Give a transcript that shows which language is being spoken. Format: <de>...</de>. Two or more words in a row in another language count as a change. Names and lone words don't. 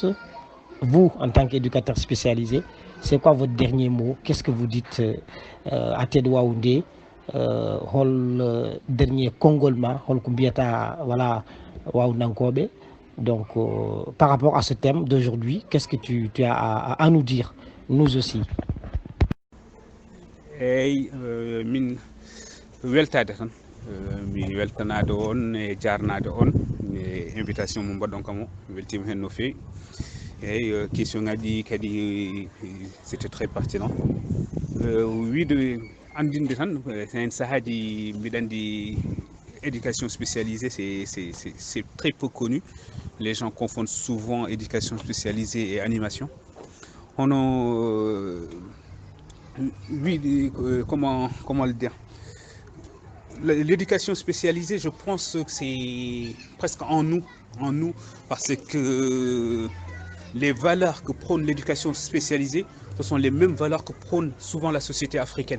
<fr>Vous, en tant qu'éducateur spécialisé, c'est quoi votre dernier mot? Qu'est-ce que vous dites à Tedwa Oundé, dernier Congolma, hol Kumbiata, voilà, Waounankobe. Donc, par rapport à ce thème d'aujourd'hui, qu'est-ce que tu as à nous dire, nous aussi?</fr> <ff>Hey, min weltade tan mi weltanade on e jarnade on e invitation mo mbaɗɗon kam o weltima hen no fewi eyyi question ngaji kadi</ff> <fr>c'était très pertinent</fr> <ff>wiide andinde tan hen saahaji mbiɗa andi</ff> <fr>éducation spécialisée c'est très peu connu. Les gens confondent souvent éducation spécialisée et animation. Oui, comment le dire? L'éducation spécialisée, je pense que c'est presque en nous, parce que les valeurs que prône l'éducation spécialisée, ce sont les mêmes valeurs que prône souvent la société africaine.</fr>